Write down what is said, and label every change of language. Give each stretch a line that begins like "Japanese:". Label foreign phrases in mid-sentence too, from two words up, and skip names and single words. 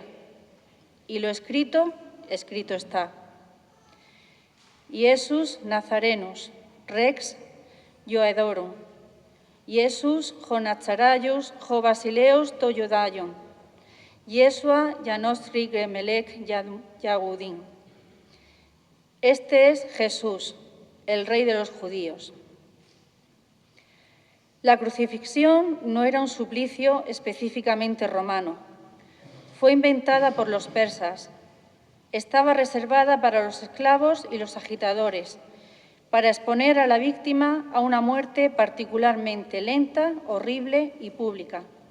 Spanish: Y lo escrito, escrito está.
Latin: Iesus Nazarenus, Rex Ioedorum,
Greek: Ἰησοῦς ὁ Ναζωραῖος ὁ βασιλεὺς τῶν Ἰουδαίων,
Hebrew: ישוע הנוצרי מלך היהודים.
Spanish: Este es Jesús, el Rey de los judíos. La crucifixión no era un suplicio específicamente romano. Fue inventada por los persas. Estaba reservada para los esclavos y los agitadores, para exponer a la víctima a una muerte particularmente lenta, horrible y pública.